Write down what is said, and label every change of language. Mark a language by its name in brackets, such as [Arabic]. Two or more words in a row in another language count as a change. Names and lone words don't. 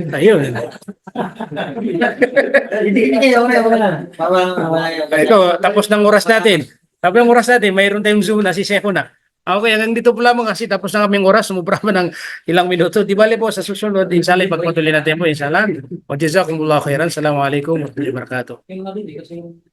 [Filipino] Ayun. Ito, tapos ng oras natin. Tapos ng oras natin, mayroon tayong Zoom na si Sefo na. Okay, hanggang dito po lamang kasi tapos na kaming oras, sumubra pa ng ilang minuto. Di bali po sa susunod, inshallah, pagpatuloy natin po, inshallah. [Arabic] وجزاكم الله خيرا. السلام عليكم ورحمة الله وبركاته. [Filipino] Yung narinig kasi yung